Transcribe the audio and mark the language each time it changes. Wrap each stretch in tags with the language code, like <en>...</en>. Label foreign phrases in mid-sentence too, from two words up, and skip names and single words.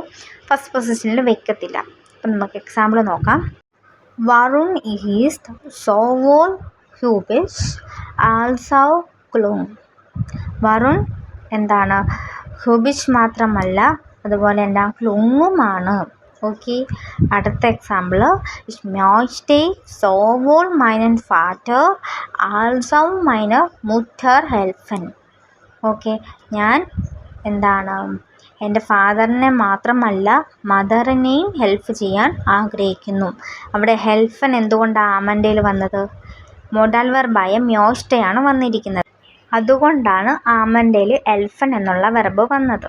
<en>first position</en> <ml>വെക്കത്തില്ല. അപ്പം നമുക്ക് എക്സാമ്പിൾ നോക്കാം.</ml> <de>Varun ist sowohl hübsch als auch klug.</de> <ml>വരുൺ എന്താണ്, ഹ്യൂബിഷ് മാത്രമല്ല അതുപോലെ എന്താ ക്ലൂങ്ങുമാണ്. ഓക്കെ, അടുത്ത എക്സാമ്പിൾ.</ml> <de>Ich möchte sowohl meinen Vater als auch meine Mutter helfen.</de> <ml>ഓക്കെ, ഞാൻ എന്താണ് എൻ്റെ ഫാദറിനെ മാത്രമല്ല മദറിനെയും ഹെൽപ്പ് ചെയ്യാൻ ആഗ്രഹിക്കുന്നു. അവിടെ ഹെൽഫൻ എന്തുകൊണ്ടാണ് ആമൻ്റെയിൽ വന്നത്?</ml> <en>modal verb</en> <ml>മ്യോഷ്ടയാണ് വന്നിരിക്കുന്നത്. അതുകൊണ്ടാണ് ആമൻ്റെയിൽ എൽഫൻ എന്നുള്ള വെർബ് വന്നത്.</ml>